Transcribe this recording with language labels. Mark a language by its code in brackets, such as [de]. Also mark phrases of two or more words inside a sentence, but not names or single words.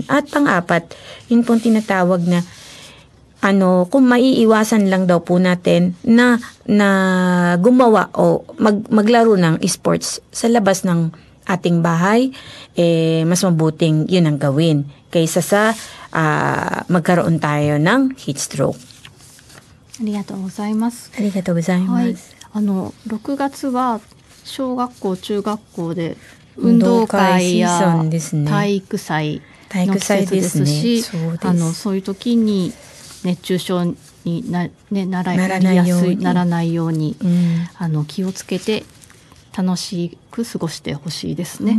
[tl] At pang-apat, yun pong tinatawag na kung maiiwasan lang daw po natin na gumawa o maglaro ng sports sa labas ng ating bahay, mas mabuting yun ang gawin kaysa sa magkaroon tayo ng [en] heat stroke. [ja] ありがとうございます。ありがとうございます。はい、6月は小学校中学校で運動会や体育祭の季節ですし、そういう時に熱中症にならないように、気をつけて楽しく過ごしてほしいですね。